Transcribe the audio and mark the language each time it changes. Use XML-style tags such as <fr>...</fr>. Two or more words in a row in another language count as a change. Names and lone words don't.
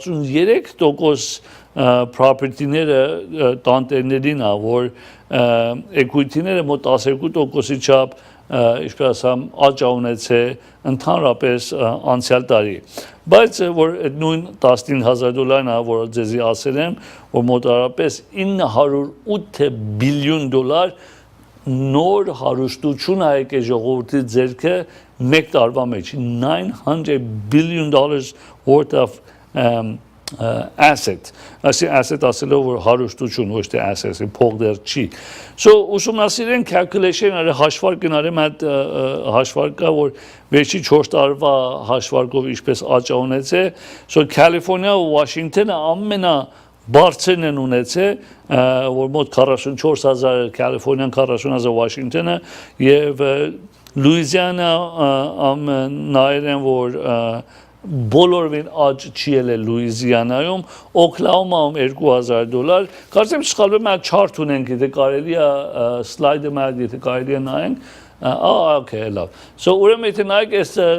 <hy>63% property-ները տանտերներին ա, որ equity-ները մոտ 12%-ի չափ ինչպես ասամ, աճ ունեցել ընդհանրապես անցյալ տարի։ Բայց որ այդ նույն $15,000-ն ա, որ ձեզի ասել եմ, որ մոտավորապես $908 բիլիոն նոր հարուստություն ա եկել ժողովրդի ձեռքը մեկ տարվա մեջ,</hy> <en>$900 billion worth of asset, asset</en> <hy>ասելով որ հարուստություն, ոչ թե asset, փող դեռ չի։ So ուսումնասիրեն calculation արի հաշվարկն արեմ այդ հաշվարկը, որ վերջի 4 տարվա հաշվարկով ինչպես աճ ունեցել, so California ու Washington-ը ամենա բարձրն են ունեցել, որ մոտ 44,000 California-ն 40,000 Washington-ը եւ Louisiana նայել են որ բոլորովին աճ չի ելել Լուիզիանայում, Օքլահոմայում $2,000, կարծեմ չսխալվեմ այդ չարտ ունենք, եթե կարելի է սլայդը մայր, եթե կարելի է նայենք, okay, լավ։ So ուրեմն եթե նայեք այս</hy>